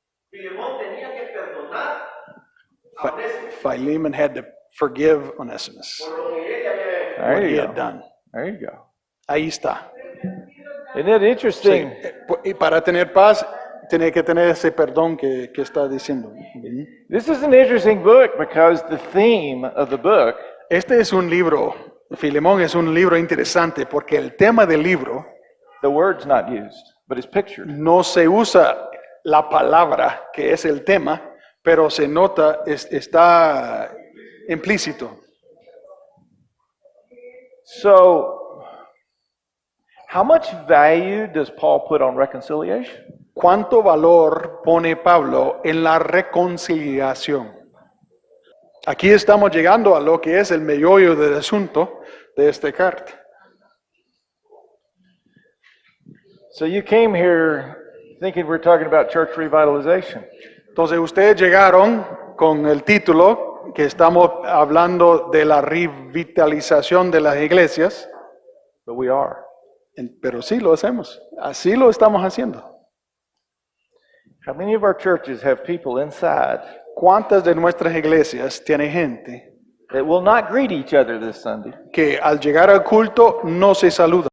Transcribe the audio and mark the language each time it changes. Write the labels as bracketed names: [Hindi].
[Spanish] Filemón tenía que perdonar a Onésimo [English] Philemon had to forgive Onesimus [Spanish] por lo que él ya había hecho. [English] There what he you had go. done. There you go. [Spanish] Ahí está. [English] Isn't it interesting? [Spanish] Y para tener paz, tiene que tener ese perdón que está diciendo. Ujú. [English] This is an interesting book because the theme of the book [Spanish] Este es un libro, Filemón es un libro interesante porque el tema del libro [English] the word's not used, but it's pictured. [Spanish] no se usa la palabra que es el tema, pero se nota, está implícito. [English] So, how much value does Paul put on reconciliation? [Spanish] ¿Cuánto valor pone Pablo en la reconciliación? Aquí estamos llegando a lo que es el meollo del asunto de esta carta. [English] So you came here thinking we're talking about church revitalization. [Spanish] Entonces ustedes llegaron con el título que estamos hablando de la revitalización de las iglesias, [English] But we are. [Spanish] pero sí lo hacemos, así lo estamos haciendo. [English] How many of our churches have people inside [Spanish] ¿Cuántas de nuestras iglesias tiene gente [English] that will not greet each other this Sunday? [Spanish] que al llegar al culto no se saludan?